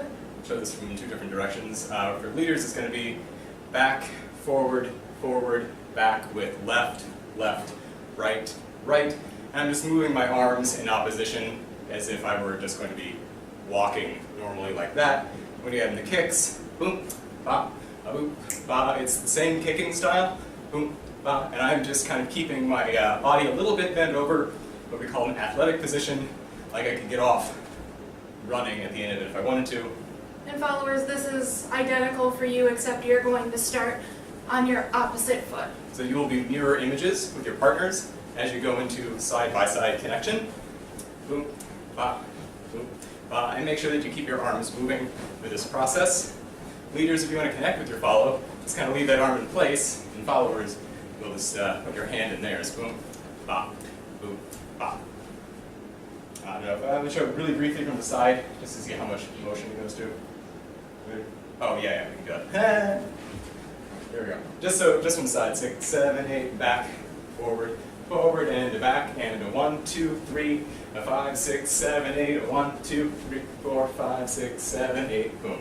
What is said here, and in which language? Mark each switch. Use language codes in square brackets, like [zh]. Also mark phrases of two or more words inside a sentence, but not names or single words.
[en] Show this from 2 different directions. For leaders, it's going to be back, forward, forward, back with left, left, right, right. And I'm just moving my arms in opposition as if I were just going to be walking normally like that. When you have the kicks, boom, ba, boop, ba, it's the same kicking style, boom, ba, and I'm just kind of keeping my body a little bit bent over, what we call an athletic position, like I could get off running at the end of it if I wanted to. And followers, this is identical for you, except you're going to start on your opposite foot. So you will be mirror images with your partners as you go into side-by-side connection. Boom, ba, boom, ba, and make sure that you keep your arms moving with this process. Leaders, if you want to connect with your follow, just kind of leave that arm in place, and followers, you'll just put your hand in theirs. Boom, ba, boom, ba. I'm going to show it really briefly from the side, just to see how much motion it goes to. Oh, yeah, we can do that. There we go. Just from the side. 6, 7, 8, back, forward, forward, and a back, and a 1, 2, 3, a 5, 6, 7, 8, a 1, 2, 3, 4, 5, 6, 7, 8, boom.